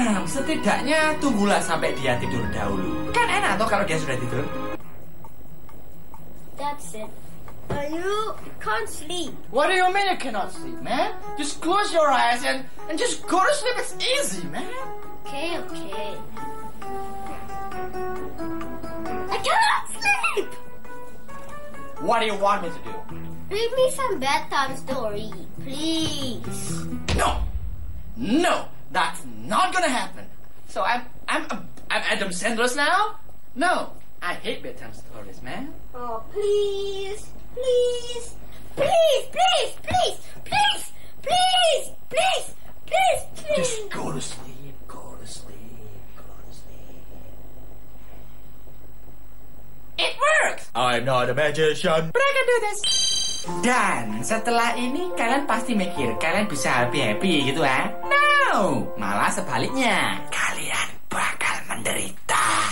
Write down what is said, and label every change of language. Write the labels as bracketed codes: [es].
[id] Setidaknya tunggulah sampai dia tidur dahulu. Kan enak toh kalau dia sudah tidur. [en] That's it. You can't sleep. What do you mean you cannot sleep, man? Just close your eyes and just go to sleep. It's easy, man. Okay. I cannot sleep. What do you want me to do? Read me some bedtime story, please. No, that's not gonna happen. So I'm Adam Sandler now? No, I hate bedtime stories, man. Oh, please, please, please, please, please, please, please, please, please, please. Just go to sleep, go to sleep, go to sleep. It works! I'm not a magician, but I can do this. [id] Dan setelah ini kalian pasti mikir kalian bisa happy-happy gitu ya? No, malah sebaliknya. Kalian bakal menderita.